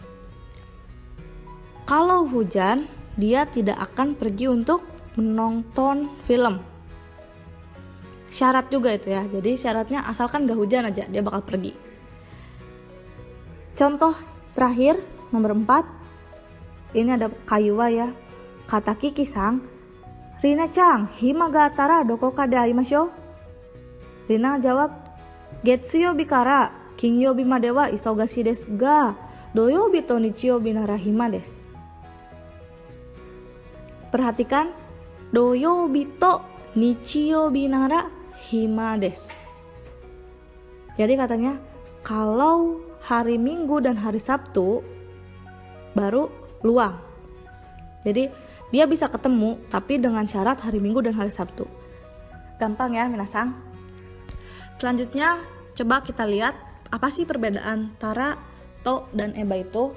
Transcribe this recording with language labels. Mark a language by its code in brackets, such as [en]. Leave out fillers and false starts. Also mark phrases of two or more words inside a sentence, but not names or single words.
[id] Kalau hujan, dia tidak akan pergi untuk menonton film. Syarat juga itu ya. Jadi syaratnya asalkan gak hujan aja, dia bakal pergi. Contoh terakhir, nomor 4. Ini ada kaiwa ya. Kata [ja] Kiki-san, Rina-chan, 暇があったらどこかで会いましょう? [id] Rina jawab, [ja] 月曜日から金曜日までは忙しいですが、土曜日と日曜日なら暇です. Perhatikan, 土曜日と日曜日なら暇です. [id] Jadi katanya, kalau hari Minggu dan hari Sabtu baru luang. Jadi dia bisa ketemu tapi dengan syarat hari Minggu dan hari Sabtu. Gampang ya minasang. Selanjutnya coba kita lihat apa sih perbedaan tara, to, dan eba itu.